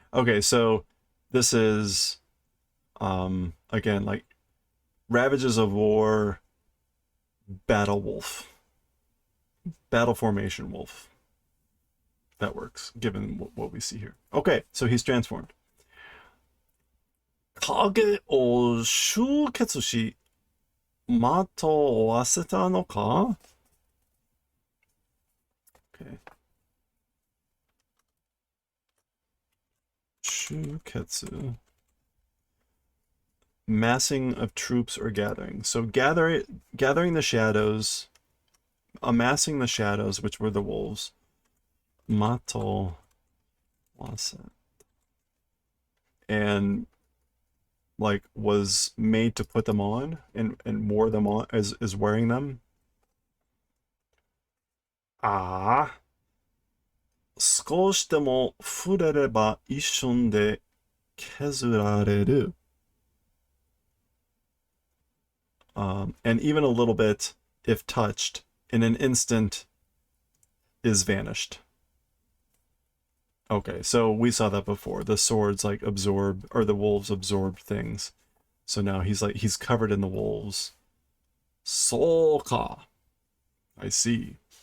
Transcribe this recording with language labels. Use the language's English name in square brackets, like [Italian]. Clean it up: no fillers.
[English] Okay, so this is, again, like Ravages of War, Battle Wolf. Battle formation wolf. that works, given what we see here. Okay, so he's transformed. [Japanese] 影を集結し、まとわせたのか? [English] Okay. [Japanese] 集結. [English] Massing of troops or gathering. So gathering the shadows, amassing the shadows, which were the wolves. [Japanese] Mato wase. [English] And like was made to put them on and wore them on as wearing them. Ah. [Japanese] 少しでも触れれば一瞬で削られる. [English] And even a little bit, if touched, in an instant, is vanished. Okay, so we saw that before. The swords like absorb, or the wolves absorb things. So now he's covered in the wolves. Soka. I see.